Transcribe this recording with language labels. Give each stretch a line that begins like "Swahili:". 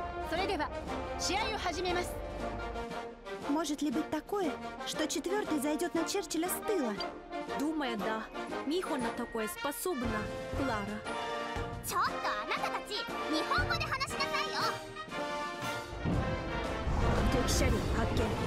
Japanese: それでは試合を始めます。
Russian: Может ли быть такое, что четвертый зайдет на Черчилля с тыла? Думаю, да. Михон на такое способна, Клара.
Japanese: ちょっとあなたたち日本語で話しなさいよ。敵車両発見。